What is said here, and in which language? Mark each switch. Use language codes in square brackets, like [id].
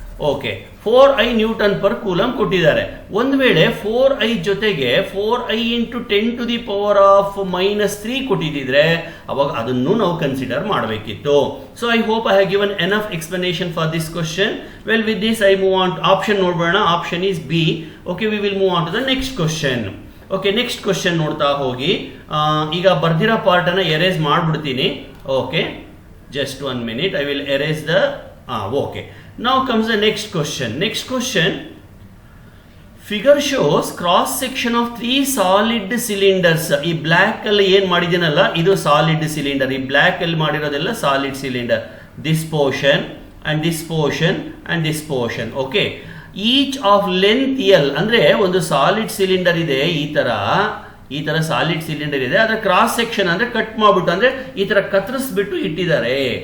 [kn] Okay 4i Newton per coulomb ಕೊಟ್ಟಿದ್ದಾರೆ. ಒಂದು ವೇಳೆ 4i ಜೊತೆಗೆ 4i ಇಂಟು 10⁻³ ಕೊಟ್ಟಿದ್ರೆ ಅವಾಗ ಅದನ್ನು ನಾವು ಕನ್ಸಿಡರ್ ಮಾಡಬೇಕಿತ್ತು. [en] So I hope I have given enough explanation for this question. Well with this I move on option ನೋಡೋಣ. Option is B. Okay, we will move on to the next question. [kn] Okay, next question ನೋಡ್ತಾ ಹೋಗಿ. ಈಗ ಬರ್ದಿರೋ part ಅನ್ನ erase ಮಾಡ್ಬಿಡ್ತೀನಿ. [en] Okay, just 1 minute, I will erase the okay. Now comes the next question. Next question, figure shows cross section of 3 solid cylinders. [kn] ಈ block ಅಲ್ಲಿ ಏನ್ ಮಾಡಿದ್ದೀನಲ್ಲ ಇದು solid cylinder. ಈ ಬ್ಲಾಕ್ ಅಲ್ಲಿ ಮಾಡಿರೋದೆಲ್ಲ solid cylinder. [en] This portion and this portion and this portion. [kn] Okay, [en] each of length L [kn] ಅಂದ್ರೆ ಒಂದು solid cylinder ಇದೆ. ಈ ತರ ಸಾಲಿಡ್ ಸಿಲಿಂಡರ್ ಇದೆ. ಅದರ ಕ್ರಾಸ್ ಸೆಕ್ಷನ್ ಅಂದ್ರೆ ಕಟ್ ಮಾಡ್ಬಿಟ್ಟು ಅಂದ್ರೆ ಈ ತರ ಕತ್ತರಿಸ್ಬಿಟ್ಟು ಇಟ್ಟಿದ್ದಾರೆ.